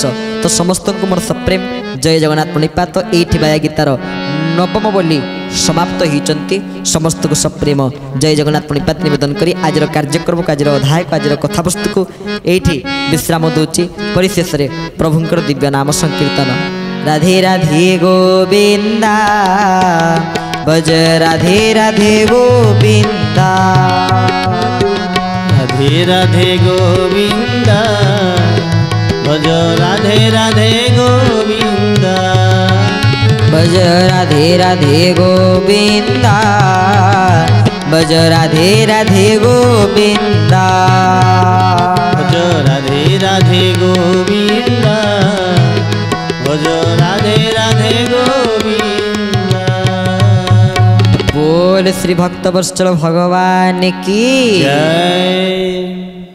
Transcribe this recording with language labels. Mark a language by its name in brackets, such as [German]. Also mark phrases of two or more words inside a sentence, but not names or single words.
[Odia] ତ ସମସ୍ତଙ୍କୁ ମୋର ସପ୍ରେମ ଜୟ ଜଗନ୍ନାଥ ପ୍ରଣିପାତ। ଏଇଠି ବାୟା ଗୀତାର ନବମ ବୋଲି ସମାପ୍ତ ହୋଇଛନ୍ତି। ସମସ୍ତଙ୍କୁ ସପ୍ରେମ ଜୟ ଜଗନ୍ନାଥ ପ୍ରଣିପାତ ନିବେଦନ କରି ଆଜିର କାର୍ଯ୍ୟକ୍ରମକୁ, ଆଜିର ଅଧ୍ୟାୟକୁ, ଆଜିର କଥାବସ୍ତୁକୁ ଏଇଠି ବିଶ୍ରାମ ଦେଉଛି। ପରିଶେଷରେ ପ୍ରଭୁଙ୍କର ଦିବ୍ୟ ନାମ ସଂକୀର୍ତ୍ତନ। [Hindi] ରାଧେ ରାଧେ ଗୋବିନ୍ଦା भज राधे राधे गोविंदा, राधे राधे गोविंदा, भज राधे राधे गोविंदा, भज राधे राधे गोविंदा, भज राधे राधे गोविंदा, भज राधे राधे गोविंदा, भज राधे राधे गोविंदा। बोल श्री भक्तवत्सल भगवान की जय।